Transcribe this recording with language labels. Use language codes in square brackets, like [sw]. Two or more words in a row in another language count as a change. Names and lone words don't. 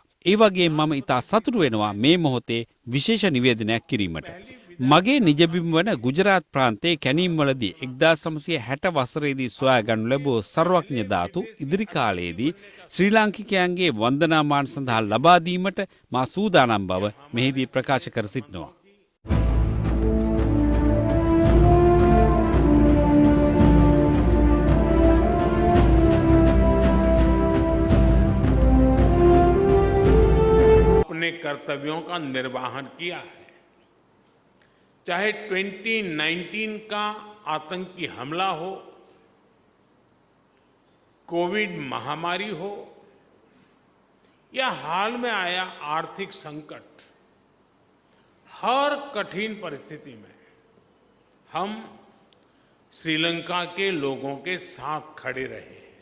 [si] ඒ වගේම මම ඉතා සතුටු වෙනවා මේ මොහොතේ විශේෂ නිවේදනයක් කිරීමට. මගේ නිජබිම් වන ගුජරාත් ප්‍රාන්තයේ කැනීම්වලදී 1960 වසරේදී සොයාගනු ලැබූ සර්වඥ ධාතු ඉදිරි කාලයේදී ශ්‍රී ලාංකිකයන්ගේ වන්දනාමාන සඳහා ලබා දීමට මා සූදානම් බව මෙහිදී ප්‍රකාශ කර සිටිනවා. [hi] अपने कर्तव्यों का निर्वहन किया है। चाहे 2019 का आतंकी हमला हो, कोविड महामारी हो या हाल में आया आर्थिक संकट, हर कठिन परिस्थिति में हम श्रीलंका के लोगों के साथ खड़े रहे।